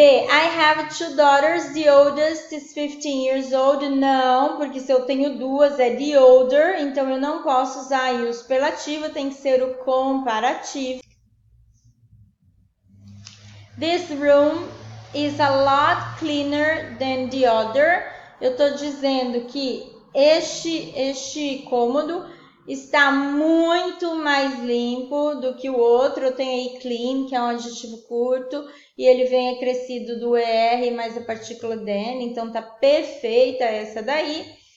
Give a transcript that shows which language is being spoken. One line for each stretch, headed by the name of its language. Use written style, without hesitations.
English: I have 2 daughters, the oldest is 15 years old.
Portuguese: Não, porque se eu tenho duas é the older, então eu não posso usar aí o superlativo, tem que ser o comparativo.
English: This room is a lot cleaner than the other.
Portuguese: Eu estou dizendo que este cômodo está muito mais limpo do que o outro. Eu tenho aí clean, que é um adjetivo curto, e ele vem acrescido do ER mais a partícula than, então tá perfeita essa daí.